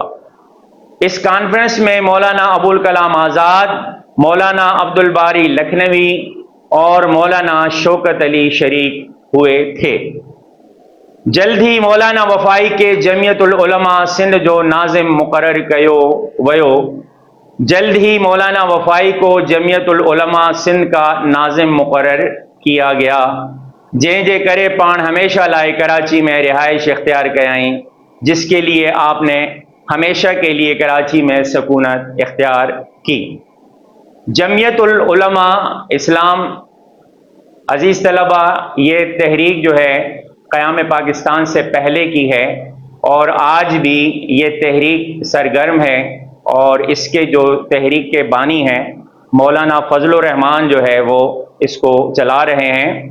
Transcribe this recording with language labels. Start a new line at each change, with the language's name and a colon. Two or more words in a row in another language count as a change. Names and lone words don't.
Hindi: इस कॉन्फ्रेंस में मौलाना अबुल कलाम आज़ाद, मौलाना अब्दुल बारी लखनवी और मौलाना शौकत अली शरीक हुए थे।
Sindhi: जल्द ही मौलाना वफाई के जमियतुल उलमा सिंध जो नाजिम मुकर्रर कयो वयो।
Hindi: जल्द ही मौलाना वफाई को जमियतुल उलमा सिंध का नाजिम मुकर्रर किया गया,
Sindhi: जंहिंजे करे पाण हमेशा लाए कराची में रिहाइश इख्तियार कयाई,
Hindi: जिसके लिए आपने हमेशा के लिए कराची में सकूनत इख्तियार की। जमियतुल उलमा इस्लाम अजीज तलबा, ये तहरीक जो है क़याम पाकिस्तान से पहले की है और आज भी ये तहरीक सरगर्म है और इसके जो तहरीक के बानी हैं मौलाना फजलुर रहमान जो है वो इसको चला रहे हैं।